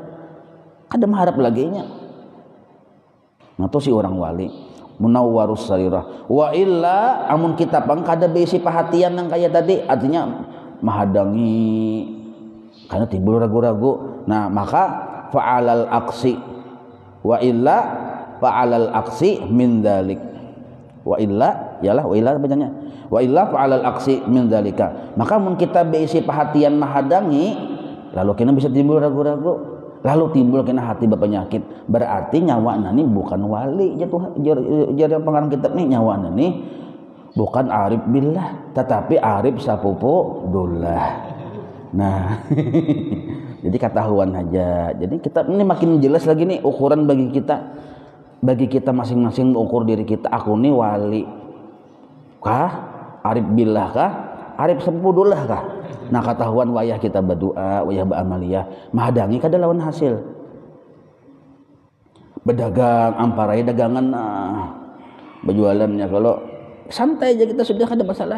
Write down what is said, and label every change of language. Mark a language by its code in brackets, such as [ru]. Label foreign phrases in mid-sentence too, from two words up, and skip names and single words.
[bjn] Kada mengharap lagi nya. Nah itu si orang wali [ar] منور السريرة. وإلا [bjn] amun kita pang kada besi perhatian yang kayak tadi, artinya menghadangi karena timbul ragu-ragu. Nah maka [ar] فعلى العكس وإلا فعلى العكس من ذلك. وإلا يلاه وإلا bacanya وإلا فعلى العكس من ذلك. [bjn] Maka mun kita besi perhatian menghadangi, lalu kena bisa timbul ragu-ragu, lalu timbul kena hati berpenyakit. Berarti nyawa nani bukan wali jadi pengarang kitab ni, nyawa nani bukan [ar] عارف بالله [bjn] tetapi arif sapupu dullah. Nah jadi ketahuan aja. Jadi kita ini makin jelas lagi nih ukuran bagi kita masing-masing mengukur diri kita. Aku nih wali kah, [ar] عارف بالله [bjn] kah, arif sapupu dullah kah? Nah ketahuan wayah kita berdoa, wayah beramaliyah, menghadangi kada lawan hasil. Berdagang amparai dagangan, berjualannya kalau santai aja kita sudah kada masalah.